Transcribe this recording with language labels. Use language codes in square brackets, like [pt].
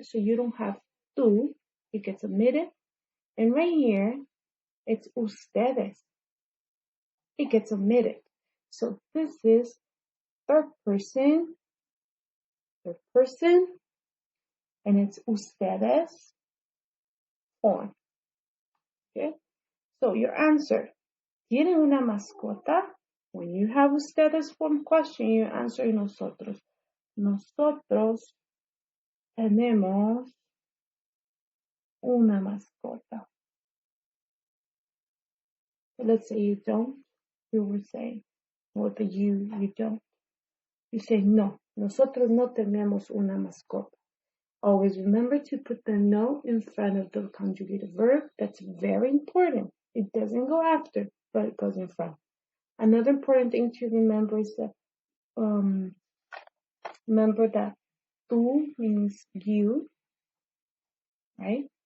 [en] So you don't have tú, it gets omitted. And right here, it's ustedes. It gets omitted. So this is third person, and it's ustedes on. Okay? So your answer, [es] ¿tienen una mascota? [en] When you have ustedes form question, you answer nosotros. [es] Nosotros tenemos una mascota. [en] So let's say you don't, you will say, or the you don't. You say, [es] no, nosotros no tenemos una mascota. [en] Always remember to put the no in front of the conjugated verb. That's very important. It doesn't go after, but it goes in front. Another important thing to remember is that, remember that tú means you, right?